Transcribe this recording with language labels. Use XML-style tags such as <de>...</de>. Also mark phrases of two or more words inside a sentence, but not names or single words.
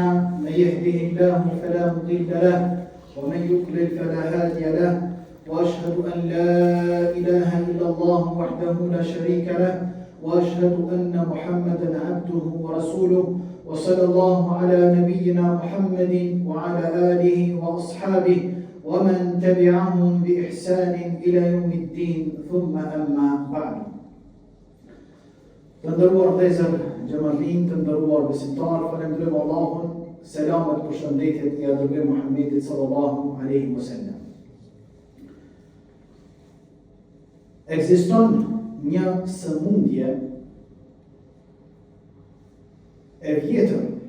<ar>من يهده الله فلا مضل له ومن يضلل فلا هادي له وأشهد أن لا إله إلا الله وحده لا شريك له وأشهد أن محمدا عبده ورسوله وصلى الله على نبينا محمد وعلى آله وأصحابه ومن تبعهم بإحسان إلى يوم الدين ثم أما بعد.</ar> <sq>Të nderuar vëllezër, xhamartin, të nderuar besimtar, falenderojmë Allahun, selamet përshëndetjet i adhuruar Muhammedit</sq> <ar>صلى الله عليه وسلم.</ar> <sq>Ekziston një sëmundje e vjetër.</sq>